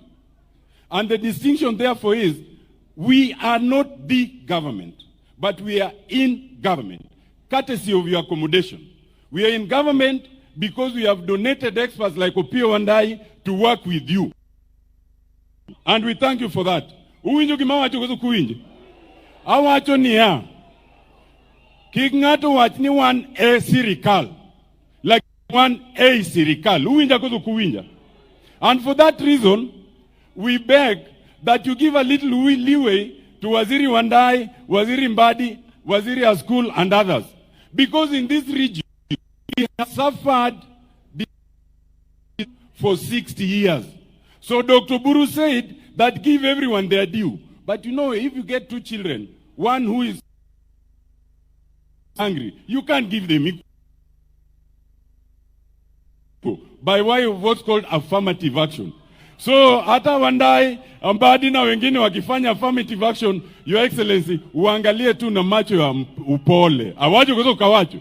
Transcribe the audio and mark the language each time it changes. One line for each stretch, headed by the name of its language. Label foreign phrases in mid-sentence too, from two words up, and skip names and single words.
English: And the distinction, therefore, is we are not the government, but we are in government, courtesy of your accommodation. We are in government because we have donated experts like Opio and I to work with you. And we thank you for that.
Luo (Kenya and Tanzania): Uwinjo gimawacho koso kuwinjo. Awacho niya. Kik ng'ato wach ni wan e sirikal. Like one a sirikal. Uwinja koso kuwinja.
English: And for that reason, we beg that you give a little leeway to Waziri Wandai, Waziri Mbadi, Waziri Askul, and others. Because in this region, we have suffered for 60 years. So Dr. Buru said that give everyone their due. But you know, if you get 2 children, one who is angry, you can't give them equal by way of what's called affirmative action.
Swahili: So hata Wandai, Mbadi na wengine wakifanya
English: affirmative action, Your Excellency,
Swahili: uangalie tu na macho ya upole.
Luo (Kenya and Tanzania): Awacho koso kawacho.